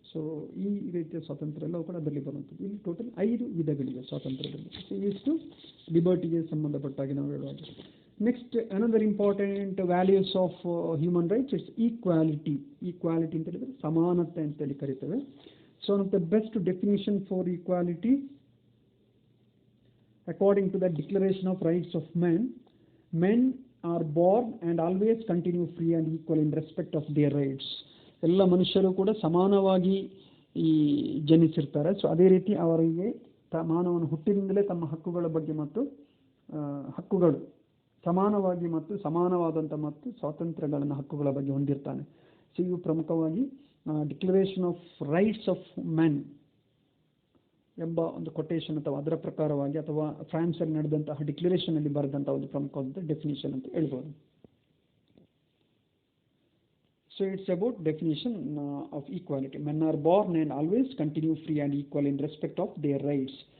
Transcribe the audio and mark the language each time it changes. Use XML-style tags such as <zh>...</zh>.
<kn>So ಈ ರೀತಿಯ ಸ್ವಾತಂತ್ರ್ಯ ಎಲ್ಲವೂ ಕೂಡ ಅದರಲ್ಲಿ ಬರುವಂಥದ್ದು. ಇಲ್ಲಿ ಟೋಟಲ್ 5 ವಿಧಗಳಿವೆ ಸ್ವಾತಂತ್ರ್ಯದಲ್ಲಿ. ಸೊ ಇಷ್ಟು ಲಿಬರ್ಟಿಗೆ ಸಂಬಂಧಪಟ್ಟಾಗಿ ನಾವು ಹೇಳುವಾಗ.</kn> <en>Next another important values of human rights it's equality.</en> <kn>Equality ಅಂತ ಹೇಳಿದರೆ ಸಮಾನತೆ ಅಂತೇಳಿ ಕರಿತೇವೆ.</kn> <en>So one of the best definition for equality according to the Declaration of Rights of Men, men are born and always continue free and equal in respect of their rights.</en> <kn>ಎಲ್ಲ ಮನುಷ್ಯರು ಕೂಡ ಸಮಾನವಾಗಿ ಈ ಜನಿಸಿರ್ತಾರೆ. ಸೊ ಅದೇ ರೀತಿ ಅವರಿಗೆ ಮಾನವನ ಹುಟ್ಟಿನಿಂದಲೇ ತಮ್ಮ ಹಕ್ಕುಗಳ ಬಗ್ಗೆ ಮತ್ತು ಹಕ್ಕುಗಳು ಸಮಾನವಾಗಿ ಮತ್ತು ಸಮಾನವಾದಂಥ ಮತ್ತು ಸ್ವಾತಂತ್ರ್ಯಗಳನ್ನು ಹಕ್ಕುಗಳ ಬಗ್ಗೆ ಹೊಂದಿರ್ತಾನೆ. ಸೊ ಇವು ಪ್ರಮುಖವಾಗಿ declaration of rights of men ಎಂಬ ಒಂದು ಕೊಟೇಶನ್ ಅಥವಾ ಅದರ ಪ್ರಕಾರವಾಗಿ ಅಥವಾ ಫ್ರಾನ್ಸಲ್ಲಿ ನಡೆದಂತಹ ಡಿಕ್ಲರೇಷನ್ ಅಲ್ಲಿ ಬರೆದಂತಹ ಒಂದು ಪ್ರಮುಖವಾದ ಡೆಫಿನಿಷನ್ ಅಂತ ಹೇಳ್ಬೋದು.</kn> <en>So it's about definition of equality. Men are born and always continue free and equal in respect of their rights.</en>